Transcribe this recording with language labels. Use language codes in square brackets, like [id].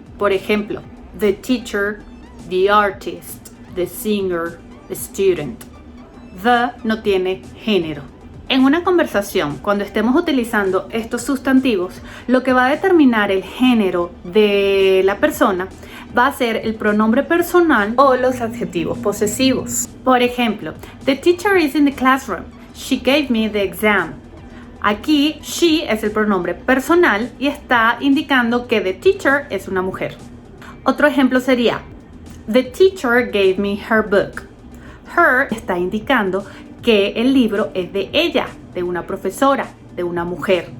[es] Por ejemplo, [en] the teacher, the artist, the singer, the student. [es] The no tiene género. En una conversación, cuando estemos utilizando estos sustantivos, lo que va a determinar el género de la persona va a ser el pronombre personal o los adjetivos posesivos. [en] Por ejemplo, the teacher is in the classroom. She gave me the exam. [es] Aquí, she es el pronombre personal y está indicando que the teacher es una mujer. Otro ejemplo sería, [en] the teacher gave me her book. [es] Her está indicando que el libro es de ella, de una profesora, de una mujer.